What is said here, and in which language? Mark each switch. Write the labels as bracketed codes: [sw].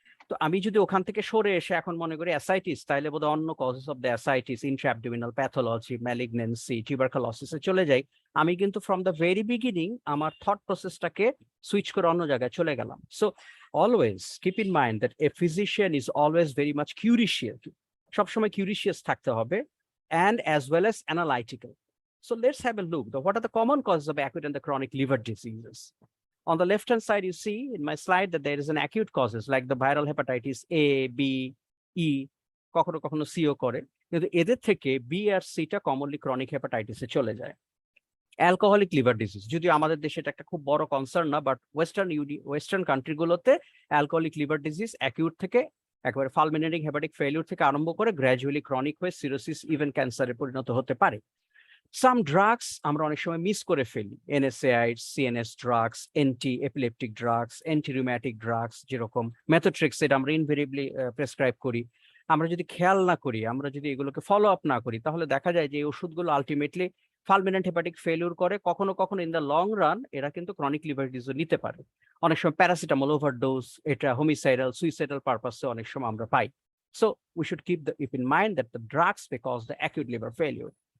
[bn] তো আমি যদি ওখান থেকে সরে এসে এখন মনে করি [en] ascites [bn] তাইলে বোধহয় অন্য [en] causes of the ascites intraabdominal pathology malignancy টিউবারকুলোসিসে [bn] চলে যাই আমি কিন্তু [en] from the very beginning [bn] আমার থট প্রসেসটাকে সুইচ করে অন্য জায়গায় চলে গেলাম [en] so always keep in mind that a physician is always very much curious [bn] সবসময় কিউরিশিয়াস থাকতে হবে [en] And as well as analytical so let's have a look what are the common causes of acute and the chronic liver diseases. On the left-hand side, you see in my slide that there is an acute causes like the viral hepatitis A, B, E, [bn] কখনো কখনো CO করে কিন্তু এদের থেকে B আর সিটা commonly chronic হেপাটাইটিসে চলে যায়. Alcoholic liver disease যদিও আমাদের দেশে এটা একটা খুব বড় কনসার্ন না but western কান্ট্রিগুলোতে alcoholic liver disease acute থেকে একবারে ফালমিনেটিং হেপাটিক ফেলিউর থেকে আরম্ভ করে গ্র্যাজুয়ালি ক্রনিক হয়ে সিরোসিস ইভেন ক্যান্সারে পরিণত হতে পারে. সাম ড্রাগস আমরা অনেক সময় মিস করে ফেলি এনএসএআইডস CNS drugs anti epileptic drugs anti rheumatic drugs যেরকম মেথোট্রেক্স এটা আমরা ইনভেরিয়েবলি প্রেসক্রাইব করি আমরা যদি খেয়াল না করি আমরা যদি এগুলোকে ফলো আপ না করি তাহলে দেখা যায় যে এই ওষুধগুলো আলটিমেটলি ফালমিনেন্ট হেপাটিক ফেলিউর করে কখনো কখনো [en] in the long run [bn] এরা কিন্তু ক্রনিক লিভার ডিজিজ নিতে পারে অনেক সময় প্যারাসিটামল ওভারডোজ এটা হোমিসাইডাল সুইসাইডাল পারপাসে অনেক সময় আমরা পাই [en] so we should keep in mind that the drugs because the acute liver failure